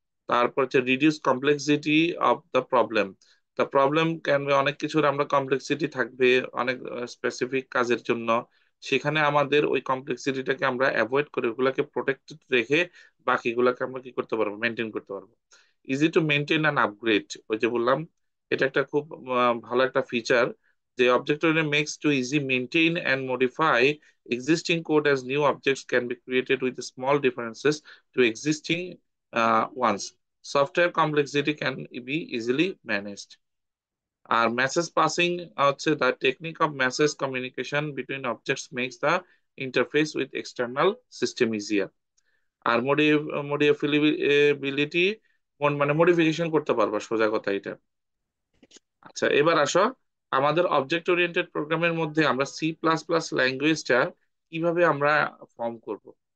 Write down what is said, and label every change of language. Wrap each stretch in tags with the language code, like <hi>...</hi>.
<bn>তারপর হচ্ছে</bn> <en>Reduce complexity of the problem. The problem can be,</en> <bn>অনেক কিছুর আমরা কমপ্লেক্সিটি থাকবে অনেক স্পেসিফিক কাজের জন্য, সেখানে আমাদের ওই কমপ্লেক্সিটিটাকে আমরা অ্যাভয়েড করে ওগুলাকে প্রোটেক্টেড রেখে বাকিগুলোকে আমরা কি করতে পারবো, মেনটেন করতে পারবো।</bn> <en>easy to maintain and upgrade,</en> <bn>ওই যে বললাম, এটা একটা খুব ভালো একটা ফিচার যে</bn> <en>Object oriented makes to easy maintain and modify existing code as new objects can be created with small differences to existing ones. Software complexity can be easily managed.</en> <bn>আর message passing হচ্ছে</bn> <en>The technique of message communication between objects makes the interface with external system easier.</en> <bn>আর মডিফিলিবিলিটি মানে modification করতে পারবা, সোজা কথা এটা। আচ্ছা, এবার আসো আমাদের অবজেক্ট ওরিয়েন্টেড প্রোগ্রামের মধ্যে আমরা সি প্লাস প্লাস ল্যাঙ্গুয়েজটা কিভাবে আমরা ফর্ম করব।</bn>